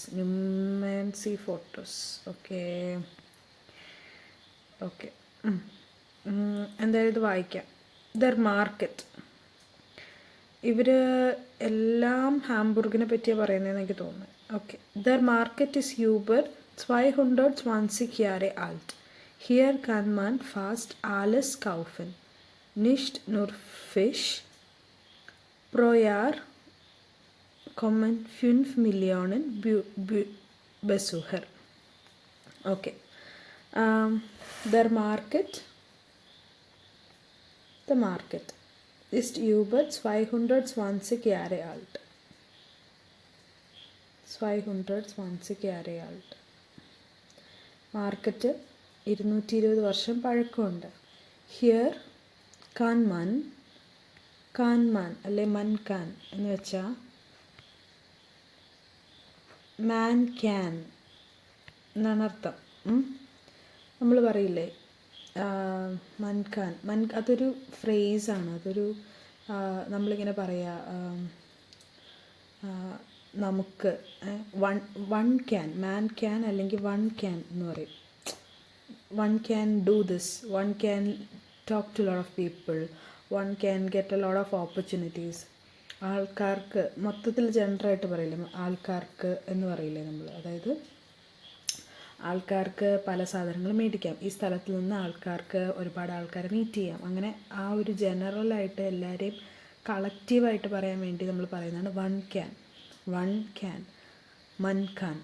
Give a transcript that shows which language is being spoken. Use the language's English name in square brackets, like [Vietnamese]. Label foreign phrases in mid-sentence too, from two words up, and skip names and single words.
[German] Nehmen Sie Fotos. [English] okay okay, [Malayalam] എന്തായാലും ഇത് വായിക്കാം. [German] Der Markt. [Malayalam] ഇവർ എല്ലാം ഹാംബുർഗിനെ പറ്റിയാണ് പറയുന്നതെന്ന് എനിക്ക് തോന്നുന്നു. [German] Okay, der Markt ist über 220 Jahre alt. Hier kann man fast alles kaufen. Nicht nur Fisch. Pro Jahr kommen 5 Millionen Besucher. Okay. Der Market ist über 220 Jahre alt. 220 Jahre alt. [Malayalam] മാർക്കറ്റ് 220 വർഷം പഴക്കമുണ്ട്. [German] hier kann man [Malayalam] അല്ലെ [German] man kann [Malayalam] എന്ന് വെച്ചാൽ [English] man can [Malayalam] എന്നാണ് അർത്ഥം. നമ്മൾ പറയില്ലേ മൻഖാൻ, അതൊരു ഫ്രേസാണ്. അതൊരു നമ്മളിങ്ങനെ പറയാ, നമുക്ക് [English] one can, man can [Malayalam] അല്ലെങ്കിൽ [English] one can [Malayalam] എന്ന് പറയും. [English] One can do this, one can talk to lot of people, one can get a lot of opportunities. [Malayalam] ആൾക്കാർക്ക് മൊത്തത്തിൽ ജനറലായിട്ട് പറയില്ലേ, ആൾക്കാർക്ക് എന്ന് പറയില്ലേ നമ്മൾ. അതായത് ആൾക്കാർക്ക് പല സാധനങ്ങൾ മേടിക്കാം, ഈ സ്ഥലത്ത് നിന്ന് ആൾക്കാർക്ക് ഒരുപാട് ആൾക്കാരെ മീറ്റ് ചെയ്യാം. അങ്ങനെ ആ ഒരു ജനറലായിട്ട് എല്ലാവരെയും കളക്റ്റീവായിട്ട് പറയാൻ വേണ്ടി നമ്മൾ പറയുന്നതാണ് [English] one can, [German] man kann.